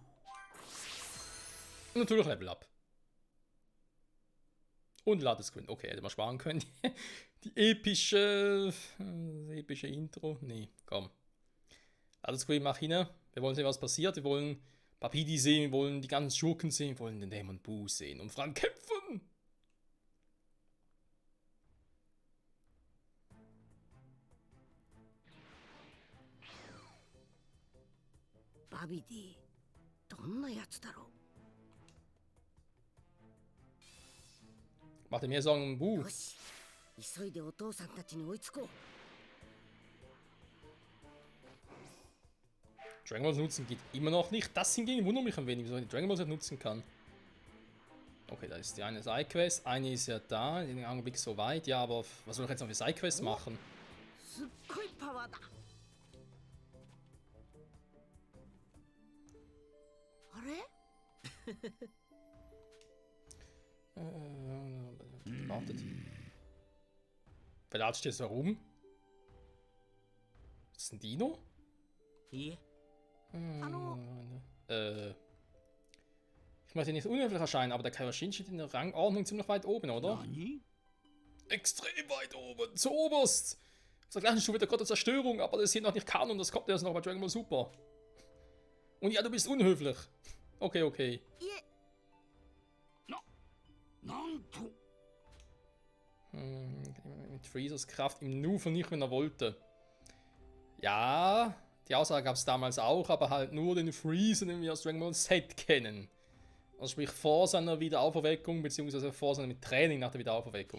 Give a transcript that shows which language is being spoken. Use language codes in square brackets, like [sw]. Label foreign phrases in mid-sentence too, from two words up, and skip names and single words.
[de] Und natürlich Level Up. Und Ladescreen. Okay, hätte man sparen können. Die epische Intro. Nee, komm. Ladescreen mach hin. Wir wollen sehen, was passiert. Wir wollen Babidi sehen, wir wollen die ganzen Schurken sehen, wir wollen den Dämon Buu sehen und vor allem kämpfen. [ja] Babidi, どんなやつだろう? [de] Macht er mir Sorgen um Buu? [ja] よし、急いでお父さんたちに追いつこう。 [de] Dragon Balls nutzen geht immer noch nicht. Das hingegen wundert mich ein wenig, wieso ich die Dragon Balls nicht nutzen kann. Okay, da ist die eine Sidequest. Eine ist ja da, in dem Augenblick so weit. Ja, aber was soll ich jetzt noch für Sidequests machen? [ja] すっごいパワーだ。あれ? [de] Wartet. Verlatscht jetzt herum? Ist das ein Dino? [ja] いえ。 [de] Ich möchte nicht unhöflich erscheinen, aber der Kaioshin steht in der Rangordnung ziemlich weit oben, oder? [ja] Nani? [de] Extrem weit oben, zuoberst! Auf der gleichen Stufe der Gott der Zerstörung, aber das ist hier noch nicht Kanon, das kommt erst noch bei Dragon Ball Super. Und ja, du bist unhöflich. Okay, okay. [ja] いえ。なんと。 [de] Mit Freezers Kraft im Nu vernichten, wenn er wollte. Ja, die Aussage gab es damals auch, aber halt nur den Freezer, den wir aus Dragon Ball Z kennen. Also sprich vor seiner Wiederauferweckung, beziehungsweise vor seinem Training nach der Wiederauferweckung.